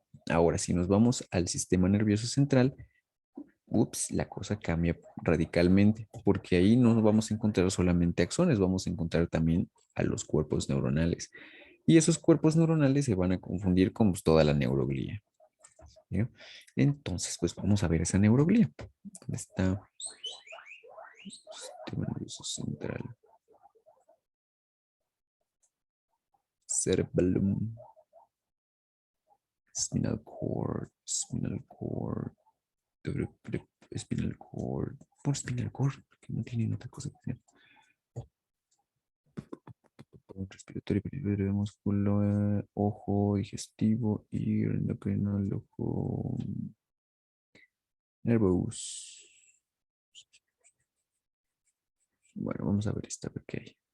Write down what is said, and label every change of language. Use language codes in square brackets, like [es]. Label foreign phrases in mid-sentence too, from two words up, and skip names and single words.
[es] Ahora, si nos vamos al sistema nervioso central, ups, la cosa cambia radicalmente, porque ahí no vamos a encontrar solamente axones, vamos a encontrar también a los cuerpos neuronales. Y esos cuerpos neuronales se van a confundir con pues, toda la neuroglía. ¿Ya? Entonces, pues vamos a ver esa neuroglía. ¿Dónde está? Sistema nervioso central. [en] Cerebellum. Spinal cord. Spinal cord. Spinal cord. [es] Por [en] spinal cord, [es] que no tienen otra cosa que hacer. Respiratorio, periférico, músculo, ojo, digestivo y endocrino, el ojo, nervous. Bueno, vamos a ver esta, a ver qué hay.